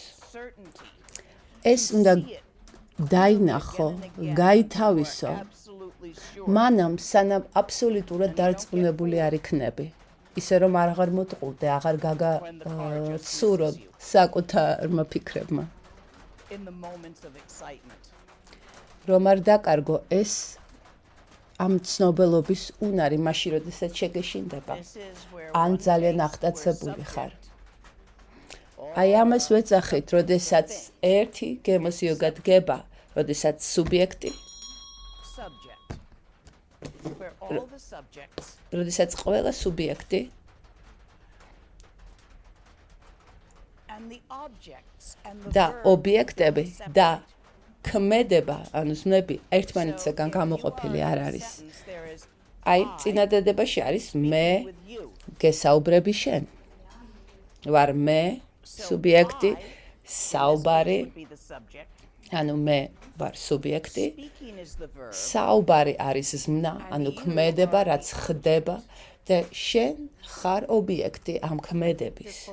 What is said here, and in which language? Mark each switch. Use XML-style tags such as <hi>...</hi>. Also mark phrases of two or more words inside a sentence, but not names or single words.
<en>With certainty.</en> <ka>ეს უნდა</ka> <en>See it</en> <ka>დაინახო,</ka> <en>again and again.</en> <ka>გაითავისო.</ka> <en>You are absolutely sure.</en> <ka>მანამ სანამ აბსოლუტურად დარწმუნებული არ იქნები. ისე რომ აღარ მოტყულდე, აღარ გაგაცურო საკუთარმა ფიქრებმა.</ka> <en>In the moments of excitement.</en> <ka>რომ არ დაკარგო ეს ამ ცნობელობის უნარი, მაშინ როდესაც შეგეშინდება.</ka> <en>This is where</en> <ka>ან</ka> <en>one</en> <ka>ძალიან</ka> <en>takes</en> <ka>აღტაცებული</ka> <en>where</en> <ka>ხარ.</ka> <en>subject</en> <ka>აი ამას ვეძახით, როდესაც ერთი გემოს იოგა დგება, როდესაც სუბიექტი,</ka> <en>subject. Where all the subjects</en> <ka>როდესაც ყველა სუბიექტი</ka> <en>and the objects and the</en> <ka>და</ka> <en>verbs</en> <ka>ობიექტები</ka> <en>separate.</en> <ka>და ქმედება, ანუ ზმნები ერთმანეთისგან გამოყოფილი არ არის. აი, წინადადებაში არის მე გესაუბრები შენ. ვარ მე, სუბიექტი, საუბარი, ანუ მე ვარ სუბიექტი, საუბარი არის ზმნა, ანუ ქმედება, რაც ხდება და შენ ხარ ობიექტი ამ ქმედების.</ka>